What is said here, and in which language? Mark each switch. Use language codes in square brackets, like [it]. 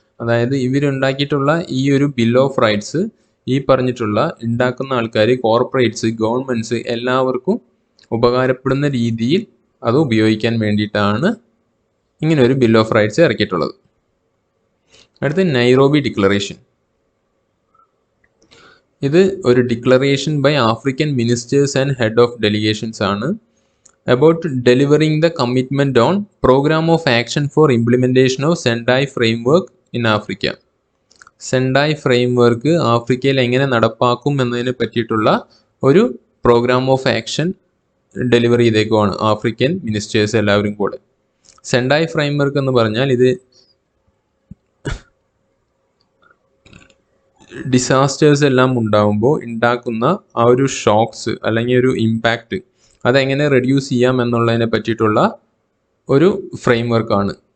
[ml] അതായത് ഇവരുണ്ടാക്കിയിട്ടുള്ള ഈ ഒരു ബിൽ ഓഫ് റൈറ്റ്സ് ഈ പറഞ്ഞിട്ടുള്ള ഉണ്ടാക്കുന്ന ആൾക്കാർ, കോർപ്പറേറ്റ്സ്, ഗവൺമെൻറ്റ്സ് എല്ലാവർക്കും ഉപകാരപ്പെടുന്ന രീതിയിൽ അത് ഉപയോഗിക്കാൻ വേണ്ടിയിട്ടാണ് ഇങ്ങനെ ഒരു ബിൽ ഓഫ് റൈറ്റ്സ് ഇറക്കിയിട്ടുള്ളത്. അടുത്ത് നൈറോബി ഡിക്ലറേഷൻ. ഇത് ഒരു [en] declaration by African ministers and head of delegations [ml] ആണ് [en] about delivering the commitment on program of action for implementation of Sendai framework in Africa. [ml] സെൻഡായ് framework ആഫ്രിക്കയിൽ എങ്ങനെ നടപ്പാക്കും എന്നതിനെ പറ്റിയിട്ടുള്ള ഒരു programme of action deliver ചെയ്തേക്കുവാണ് African ministers എല്ലാവരും കൂടെ. സെൻഡായ് ഫ്രെയിംവർക്ക് എന്ന് പറഞ്ഞാൽ ഇത് ഡിസാസ്റ്റേഴ്സ് എല്ലാം ഉണ്ടാകുമ്പോൾ ഉണ്ടാക്കുന്ന ആ ഒരു ഷോക്സ് അല്ലെങ്കിൽ ഒരു ഇമ്പാക്റ്റ് അതെങ്ങനെ റെഡ്യൂസ് ചെയ്യാം എന്നുള്ളതിനെ പറ്റിയിട്ടുള്ള ഒരു ഫ്രെയിംവർക്കാണ്.